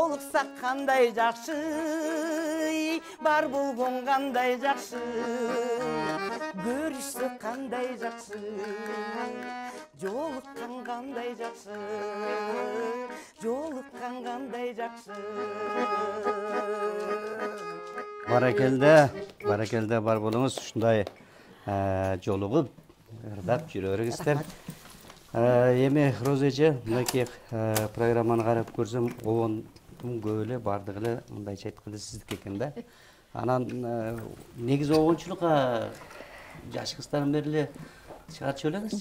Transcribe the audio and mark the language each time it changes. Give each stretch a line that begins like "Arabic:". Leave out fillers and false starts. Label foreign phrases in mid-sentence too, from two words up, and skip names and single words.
Kazakh: болсақ қандай жақсы, бар болғың қандай жақсы, көрішсек қандай жақсы, жолыққан қандай жақсы, жолыққан қандай жақсы. Баракелде бар болыңыз,
Kyrgyz: ушундай жолугуп, ырдап жүрөрүңүздөр. Эми Роза эже, мынакей программаны карап көрсөм, обондун көп эле бардыгы эле мындайча айтканда сиздики экен да. Анан негизи обончулукка жаш кыздардан бери эле чыгарчу белеңизчи?